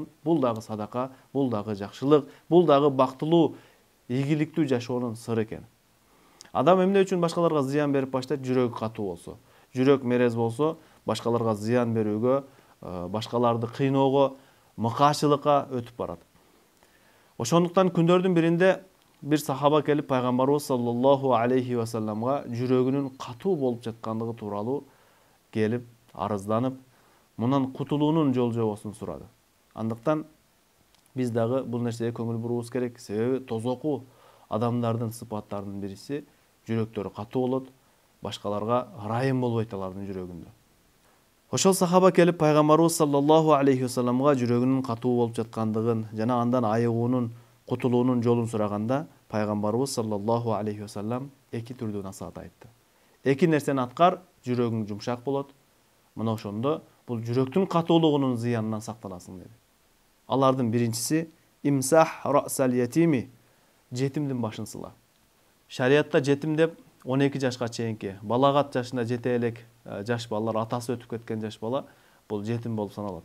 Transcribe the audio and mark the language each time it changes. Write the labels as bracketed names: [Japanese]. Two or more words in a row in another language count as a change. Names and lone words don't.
[Kyrgyz] Бул дагы садака, бул дагы жакшылык, бул дагы бактылуу, ийгиликтүү жашоонун сыры экен. Адам эмне үчүн башкаларга зыян берип баштайт? Жүрөгү катуу болсо, жүрөк мерез болсо, башкаларга зыян берүүгө, башкаларды кыйноого, мыкаачылыкка өтүп барат. Ошондуктан күндөрдүн биринде бир сахаба келип Пайгамбарыбыз [Arabic] صلى الله عليه وسلم [Kyrgyz] жүрөгүнүн катуу болуп жаткандыгы тууралуу келип арызданып, мунан кутулуунун жол жобосун сурады. Андыктан биз дагы бул нерсеге көңүл буруубуз керек. Себеби тозоку адамдардын сыпаттарынын бириси жүрөктөрү катуу болот, башкаларга ырайым болбойт алардын жүрөгүндө. Ошол сахаба келип Пайгамбарыбыз [Arabic] صلى الله عليه وسلم [Kyrgyz] жүрөгүнүн катуу болуп жаткандыгын жана андан айыгуунун, кутулуунун жолун сураганда, Пайгамбарыбыз [Arabic] صلى الله عليه وسلم [Kyrgyz] эки түрдүү насаат айтты. Эки нерсени аткар, жүрөгүң жумшак болот. Мына ошондо бул жүрөктүн катуулугунун зыянынан сактанасың деди. Алардын биринчиси [Arabic] امسح رأس اليتيم, [Kyrgyz] жетимдин башын сыла. Шариатта жетим деп 12 жашка чейинки балагат жашына жете элек жаш балалар, атасы өтүп кеткен жаш бала, бул жетим болуп саналат.